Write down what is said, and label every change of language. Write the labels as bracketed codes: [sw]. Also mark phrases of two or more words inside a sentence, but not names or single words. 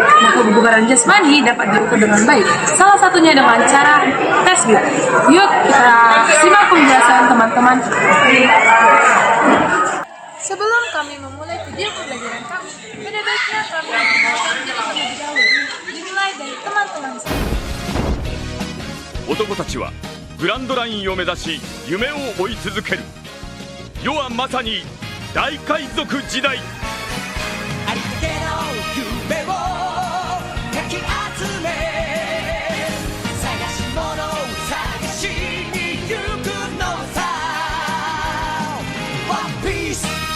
[id] Nah, kebugaran jasmani dapat diukur dengan baik, salah satunya dengan cara tes BID. Yuk, kita simak penjelasan teman-teman. Sebelum kami memulai video pembelajaran kami, pada baiknya kami mengenalkan diri terlebih dahulu. Dimulai dari teman-teman sendiri. [ja] 男たちはグランドラインを目指し夢を追い続ける。世はまさに大海賊時代。ありったけの夢をかき集め探し物を探しに行くのさ One Piece